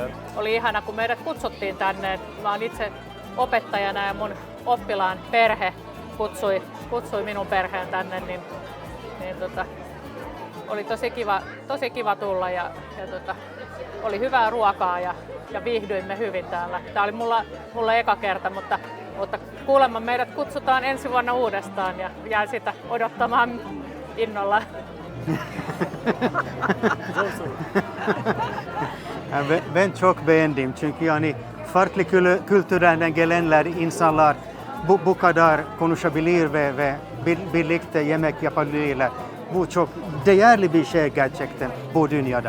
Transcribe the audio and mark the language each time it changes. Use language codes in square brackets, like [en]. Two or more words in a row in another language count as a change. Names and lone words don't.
[fi] Oli ihana, kun meidät kutsuttiin tänne. Mä oon itse opettajana ja mun oppilaan perhe kutsui minun perheen tänne, niin oli tosi kiva tulla ja oli hyvää ruokaa ja viihdyimme hyvin täällä. Tämä oli mulla eka kerta, mutta kuulemma meidät kutsutaan ensi vuonna uudestaan ja jään sitä odottamaan innolla. [tr] Ben çok beğendim çünkü yani farklı kültürlerden gelenler insanlar bu kadar konuşabilir ve birlikte yemek yapabilirler. Bu çok değerli bir şey gerçekten bu dünyada.